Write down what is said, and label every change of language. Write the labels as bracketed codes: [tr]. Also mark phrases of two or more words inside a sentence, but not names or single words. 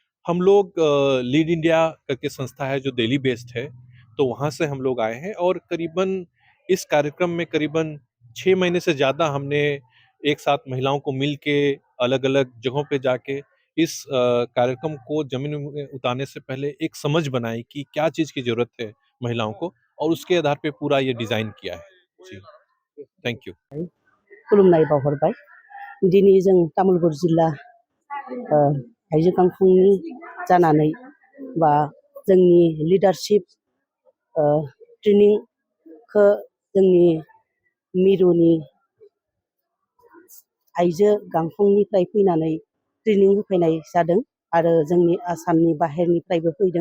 [hi] हम लोग लीड इंडिया करके संस्था है जो दिल्ली बेस्ड है तो वहाँ से हम लोग आए हैं और करीबन इस कार्यक्रम में करीबन 6 महीने से ज़्यादा हमने एक साथ महिलाओं को मिल के अलग अलग जगहों पे जाके इस कार्यक्रम को जमीन में उतारने से पहले एक समझ बनाई कि क्या चीज़ की ज़रूरत है महिलाओं को और उसके आधार पे पूरा ये डिज़ाइन किया है जी। [en] Thank you. [brx] खुलुमनाय बावहरबाय दिनै जों तामुलपुर जिल्ला आइजो गांखंनि जानानै बा जोंनि लिडारशिप ट्रेनिंखौ जोंनि मिरुनि आइजो गांखंनिफ्राय फैनानै ट्रेनिं होफैनाय जादों आरो जोंनि आसामनि बाहेरनिफ्रायबो फैदों।